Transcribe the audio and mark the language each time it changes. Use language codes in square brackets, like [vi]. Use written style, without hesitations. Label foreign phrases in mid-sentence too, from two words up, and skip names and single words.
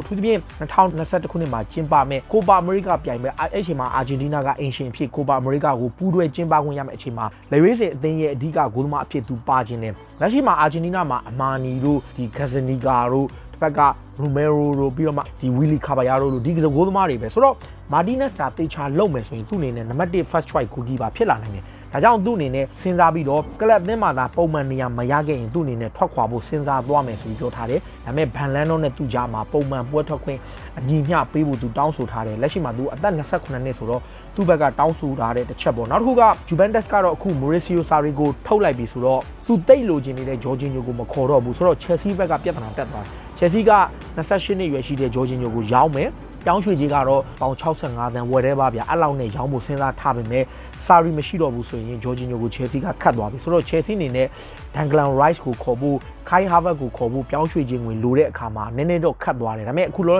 [my] ထူးသဖြင့်2021ခုနှစ်မှာကျင်းပမဲ့ကိုပါအမေရိကပြိုင်မဲ့အဲ့အချိန်မှာအာဂျင်တီးနားကအင်ရှင်ဖြစ်ကိုပါအမေရိကကိုပူးတွဲကျင်းပခွင့်ရမယ့်အချိန်မှာလေဝေးစင်အသင်းရဲ့အဓိကဂိုးသမားအဖြစ်သူပါခြင်းတယ်လက်ရှိမှာအာဂျင်တီးနားမှာအမာနီတို့ဒီဂဇနီကာတို့တစ်ဖက်ကရူမဲရိုတို့ပြီးတော့မှဒီဝီလီကာဘာယာတို့လိုဒီဂိုးသမားတွေပဲဆိုတော့မာတီနက်စ်တာတေချာလုံမယ်ဆိုရင်သူ့အနေနဲ့နံပါတ်1 [en] first choice goalkeeper [my] ဖြစ်လာနိုင်တယ်ဒါကြောင့်သူ့အနေနဲ့စဉ်းစားပြီးတော့ကလပ်အသင်းမှာသာပုံမှန်နေရာမရခဲ့ရင်သူ့အနေနဲ့ထွက်ခွာဖို့စဉ်းစားသွားမယ်ဆိုပြီးပြောထားတယ်ဒါပေမဲ့ဗန်လန်နိုနဲ့သူ့ ကြားမှာပုံမှန်ပွဲထွက်ခွင့်အညီမျှပေးဖို့သူတောင်းဆိုထားတယ်လက်ရှိမှာသူအသက်28နှစ်ဆိုတော့သူ့ဘက်ကတောင်းဆိုထားတဲ့တစ် ချက်ပေါ့နောက်တစ်ခုက Juventus ကတော့အခု Mauricio Sarri ကိုထုတ်လိုက်ပြီဆိုတော့သူတိတ်လိုချင်နေတဲ့ Jorginho ကိုမခေါ်တော့ဘူးဆိုတော့ Chelsea ဘက်ကပြဿနာတက်သွားတယ် Chelsea က28နှစ်ရွယ်ရှိတဲ့ Jorginho ကိုရောင်းမယ်ပြောင်းရွှေ့ကြီးကတော့ပေါင်65တန်းဝယ်တဲ့ပါဗျာအဲ့လောက်နဲ့ရောင်းဖို့စဉ်းစားထားပေမဲ့ Sarri မရှိတော့ဘူးဆိုရင် Jorginho ကို Chelsea ကခတ်သွားပြီဆိုတော့ Chelsea အနေနဲ့ Declan Rice ကိုခေါ်ဖို့ Kai Havertz ကိုခေါ်ဖို့ပြောင်းရွှေ့ခြင်းဝင်လိုတဲ့အခါမှာနည်းနည်းတော့ခတ်သွားတယ်ဒါပေမဲ့အခုလောလောဆ